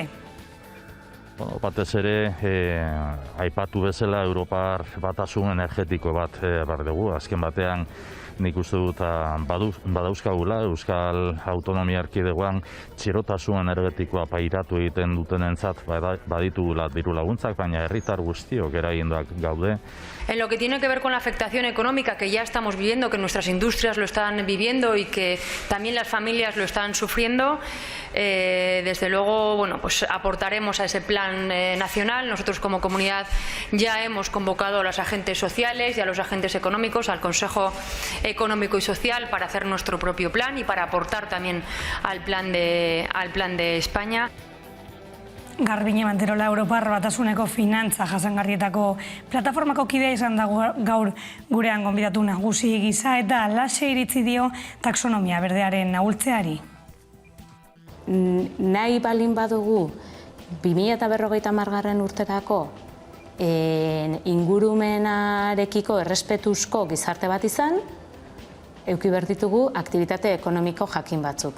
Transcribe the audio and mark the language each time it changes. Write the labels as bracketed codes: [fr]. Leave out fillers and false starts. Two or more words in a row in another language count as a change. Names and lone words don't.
[eu] Batez ere, aipatu bezala Europar batasun energetiko bat behar dugu. Azken batean, nik uste dut badauzkagula Euskal Autonomia Erkidegoan txirotasun energetikoa pairatu egiten dutenentzat baditugula diru laguntzak, baina herritar guztiok eraginduak gaude. [es] En lo que tiene que ver con la afectación económica que ya estamos viviendo, que nuestras industrias lo están viviendo y que también las familias lo están sufriendo, desde luego, pues aportaremos a ese plan nacional. Nosotros como comunidad ya hemos convocado a los agentes sociales y a los agentes económicos, al Consejo Económico y Social, para hacer nuestro propio plan y para aportar también al plan de España. [eu] Garbine Manterola Europar Batasuneko finantza jasangarrietako plataformako kidea izan da gaur gurean gonbidatu nagusi gisa eta alaxe iritzi dio taxonomia berdearen ahultzeari. Nahi balin badugu 2050 urterako ingurumenarekiko errespetuzko gizarte bat izan, eduki behar ditugu aktibitate ekonomiko jakin batzuk.